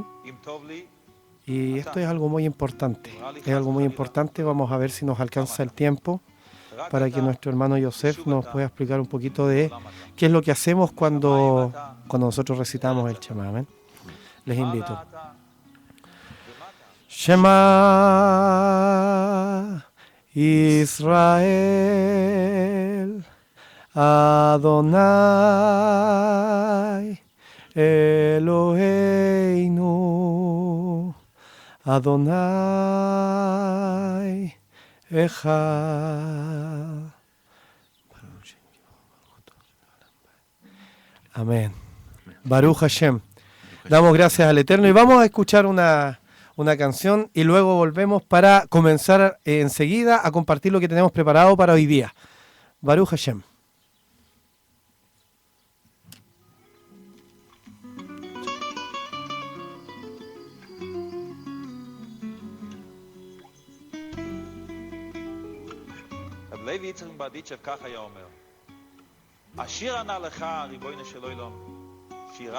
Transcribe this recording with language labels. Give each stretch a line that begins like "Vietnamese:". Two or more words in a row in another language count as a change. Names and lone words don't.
Spanish: Y esto es algo muy importante. Es algo muy importante. Vamos a ver si nos alcanza el tiempo para que nuestro hermano Yosef nos pueda explicar un poquito de qué es lo que hacemos cuando nosotros recitamos el Shema. Amén. Les invito.
Hebrew: שמע ישראל אדוני אלוהינו אדוני אחד.
Spanish: Amén.
Hebrew: ברוך השם.
Spanish: Damos gracias al Eterno y vamos a escuchar una canción y luego volvemos para comenzar enseguida a compartir lo que tenemos preparado para hoy día.
Hebrew: ברוך השם. לוי יצחק ברדיצ'ב כך היה אומר, השיר ענה לך ריבונו של עולם, שירת